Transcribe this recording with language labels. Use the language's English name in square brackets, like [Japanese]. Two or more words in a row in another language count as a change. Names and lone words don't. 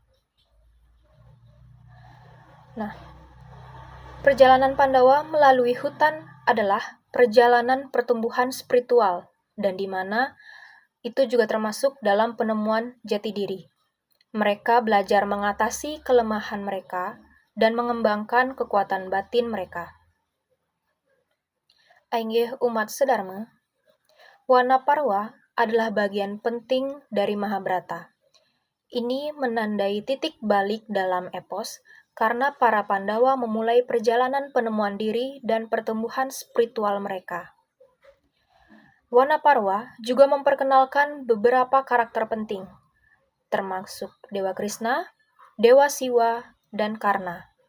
[Indonesian] Nah, perjalanan Pandawa melalui hutan adalah perjalanan pertumbuhan spiritual, dan di mana itu juga termasuk dalam penemuan jati diri. Mereka belajar mengatasi kelemahan mereka dan mengembangkan kekuatan batin mereka. Ainggih umat sedharma, Wana Parwa adalah bagian penting dari Mahabharata. Ini menandai titik balik dalam epos karena para Pandawa memulai perjalanan penemuan diri dan pertumbuhan spiritual mereka. Wana Parwa juga memperkenalkan beberapa karakter penting, termasuk Dewa Krishna, Dewa Siwa, dan Karna.